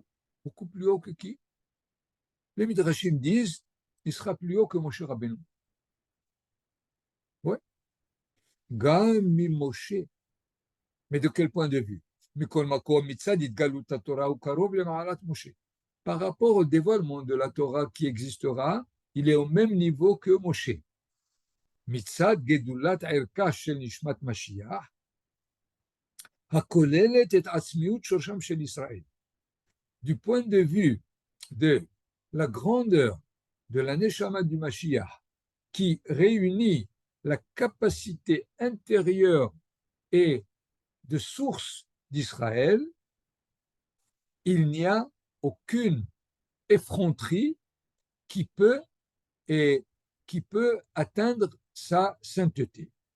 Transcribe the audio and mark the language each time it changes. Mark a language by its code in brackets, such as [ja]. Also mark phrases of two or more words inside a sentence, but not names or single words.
[fr] Beaucoup plus haut que qui? Les Midrashim disent il sera plus haut que Moshe Rabbeinu. [he] Oui. גם מ משה. [fr] Mais de quel point de vue? Par rapport au dévoilement de la Torah qui existera, il est au même niveau que Moshe. [he] מצד גדולת ערכה של נשמת משיח, הכוללת את עצמיות שורשם של ישראל. [fr] Du point de vue de la grandeur de la neshama du Mashiach, qui réunit la capacité intérieure et de source d'Israël, il n'y a aucune effronterie qui peut atteindre sa sainteté.